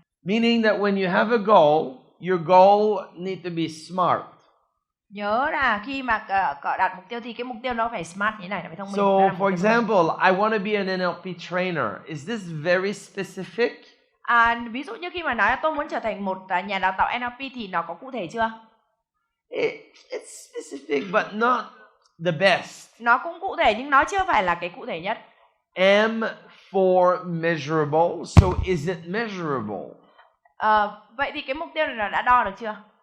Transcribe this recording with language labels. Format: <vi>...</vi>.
<en>Meaning that when you have a goal, your goal need to be smart.</en> <vi>Nhớ là khi mà đặt mục tiêu thì cái mục tiêu nó phải smart như thế này, nó phải thông minh.</vi> <en>So, for example, I want to be an NLP trainer. Is this very specific?</en> <vi>Ví dụ như khi mà nói là tôi muốn trở thành một nhà đào tạo NLP thì nó có cụ thể chưa?</vi> <en>It's specific but not the best.</en> <vi>Nó cũng cụ thể nhưng nó chưa phải là cái cụ thể nhất.</vi> <en>M for measurable. So is it measurable?</en> <vi>Vậy thì cái mục tiêu này đã đo được chưa?</vi>